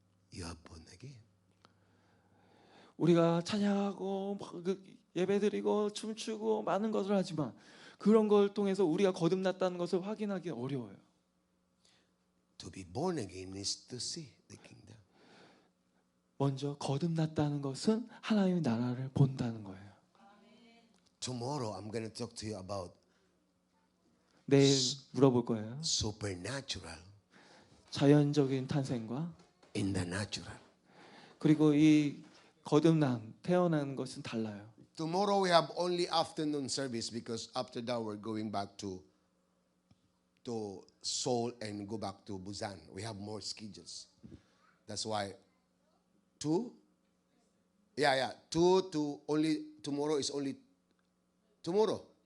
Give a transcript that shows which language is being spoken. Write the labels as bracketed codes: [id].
[en] You are born again. [ko] 우리가 찬양하고 예배드리고 춤추고 많은 것을 하지만 그런 걸 통해서 우리가 거듭났다는 것을 확인하기 어려워요. [en] To be born again is to see the kingdom. [ko] 먼저 거듭났다는 것은 하나님의 나라를 본다는 거예요. [en] Tomorrow I'm going to talk to you about [ko] 내일 물어볼 거예요. [en] supernatural [ko] 자연적인 탄생과 [en] in the natural. [ko] 그리고 이 거듭남, 태어난 것은 달라요. [en] Tomorrow we have only afternoon service because after that we're going back to Seoul and go back to Busan. We have more schedules. That's why 2 to only tomorrow is only tomorrow.